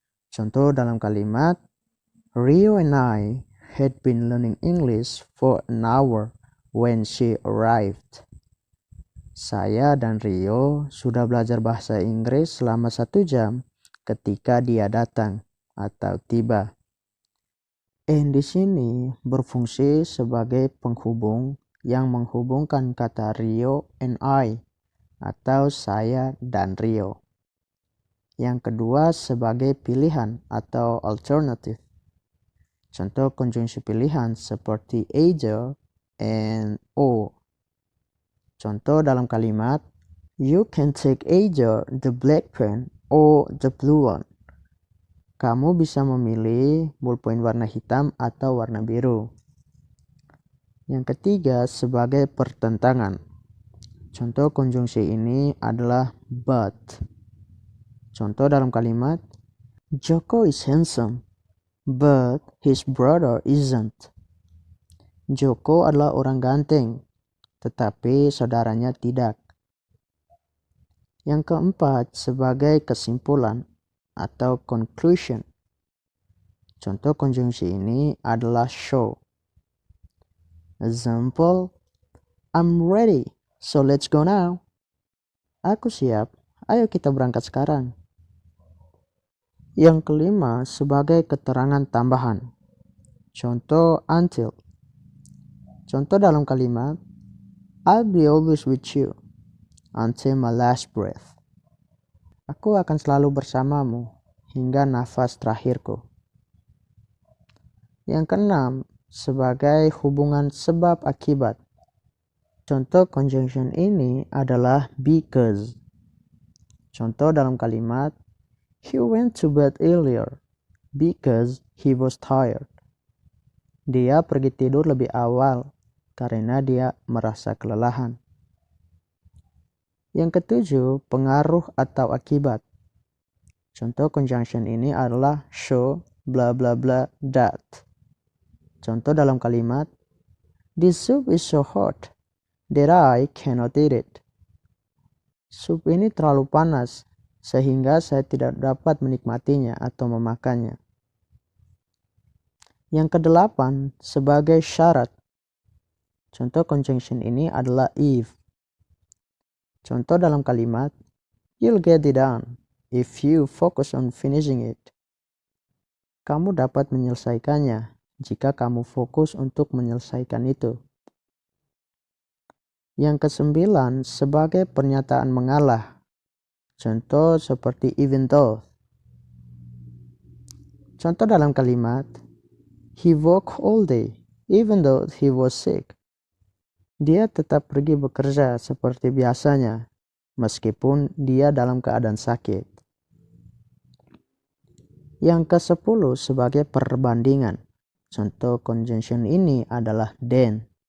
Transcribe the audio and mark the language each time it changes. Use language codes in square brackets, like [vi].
[en] Contoh dalam kalimat, Rio and I had been learning English for an hour when she arrived. [id] Saya dan Rio sudah belajar bahasa Inggris selama 1 jam ketika dia datang atau tiba. And di sini berfungsi sebagai penghubung yang menghubungkan kata Rio and I atau saya dan Rio. Yang kedua sebagai pilihan atau alternative. Contoh konjungsi pilihan seperti either and or. [en] Contoh dalam kalimat, you can take either the black pen or the blue one. [id] Kamu bisa memilih bolpen warna hitam atau warna biru. Yang ketiga sebagai pertentangan. Contoh konjungsi ini adalah but. [en] Contoh dalam kalimat, Joko is handsome, but his brother isn't. [id] Joko adalah orang ganteng, tetapi saudaranya tidak. Yang keempat, sebagai kesimpulan atau conclusion. Contoh konjungsi ini adalah show. [en] Example, I'm ready, so let's go now. [id] Aku siap, ayo kita berangkat sekarang. Yang kelima, sebagai keterangan tambahan. Contoh until. [en] Contoh dalam kalimat, I'll be always with you until my last breath. [id] Aku akan selalu bersamamu hingga nafas terakhirku. Yang keenam, sebagai hubungan sebab akibat. Contoh conjunction ini adalah because. [en] Contoh dalam kalimat, he went to bed earlier because he was tired. [id] Dia pergi tidur lebih awal karena dia merasa kelelahan. Yang ketujuh, pengaruh atau akibat. Contoh conjunction ini adalah show bla bla bla that. [en] Contoh dalam kalimat, this soup is so hot that I cannot eat it. [id] Sup ini terlalu panas sehingga saya tidak dapat menikmatinya atau memakannya. Yang kedelapan, sebagai syarat. Contoh conjunction ini adalah if. [en] Contoh dalam kalimat, you'll get it done if you focus on finishing it. [id] Kamu dapat menyelesaikannya jika kamu fokus untuk menyelesaikan itu. Yang kesembilan, sebagai pernyataan mengalah. Contoh seperti even though. [en] Contoh dalam kalimat, he worked all day even though he was sick. [id] Dia tetap pergi bekerja seperti biasanya meskipun dia dalam keadaan sakit. Yang ke-10 sebagai perbandingan. Contoh conjunction ini adalah then.